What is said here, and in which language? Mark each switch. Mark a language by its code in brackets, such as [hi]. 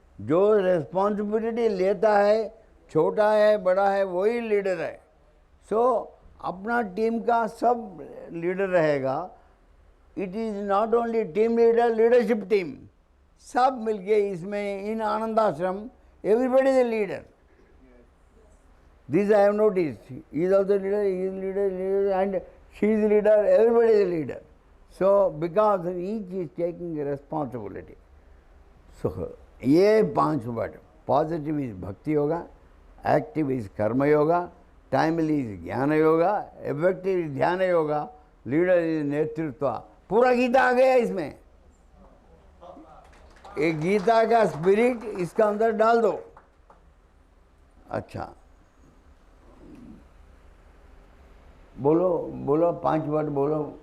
[hi] जो रेस्पॉन्सिबिलिटी लेता है, छोटा है बड़ा है, वही लीडर है. सो अपना टीम का सब लीडर रहेगा. [en] it is not only team leader, leadership team सब [hi] मिलके इसमें [en] In Anand Ashram everybody is leader. This I have noticed. He is also leader, he is leader, and she is leader, everybody is a leader. So, because each is taking responsibility. [hi] So, ये 5 word. [en] Positive is bhakti yoga, active is karma yoga, timely is gyan yoga, effective is dhyan yoga, leader is netritva. [hi] पूरा गीता आ गया इसमें. एक गीता का स्पिरिट इसका अंदर डाल दो. अच्छा बोलो, बोलो 5 वर्ड बोलो.